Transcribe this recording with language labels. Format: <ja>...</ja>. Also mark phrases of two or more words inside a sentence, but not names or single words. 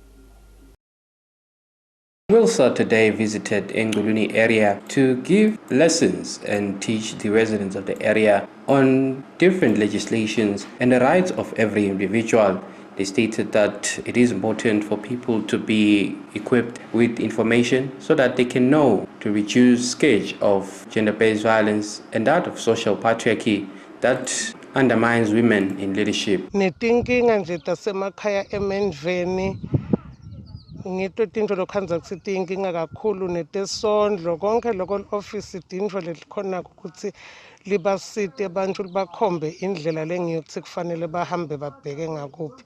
<en>Wilsa today visited Engulwini area to give lessons and teach the residents of the area on different legislations and the rights of every individual. They stated that it is important for people to be equipped with information so that they can know to reduce scourge of gender-based violence and that of social patriarchy that undermines women in leadership.</en> <ss>Netinkinga nje tasemakhaya emendveni ngito tintfo lokhandza kutsi tiyinkinga kakhulu netesondlo konke loko office tintfo letikhona ukuthi libasite bantfu libakhombe indlela lengiyo kutsi kufanele bahambe babheke ngakuphi.</ss>